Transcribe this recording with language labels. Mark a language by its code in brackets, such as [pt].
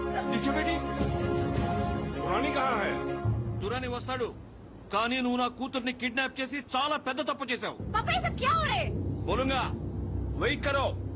[hi] दीक्षा बेटी, दुरानी कहाँ है? [te] దురాని వస్తాడు, కానీ నువ్వు నా కూతుర్ని కిడ్నాప్ చేసి చాలా పెద్ద తప్పు చేశావు. [hi] పాపా ये सब क्या हो रहा है? బోలుంగా, వెయిట్ కరో.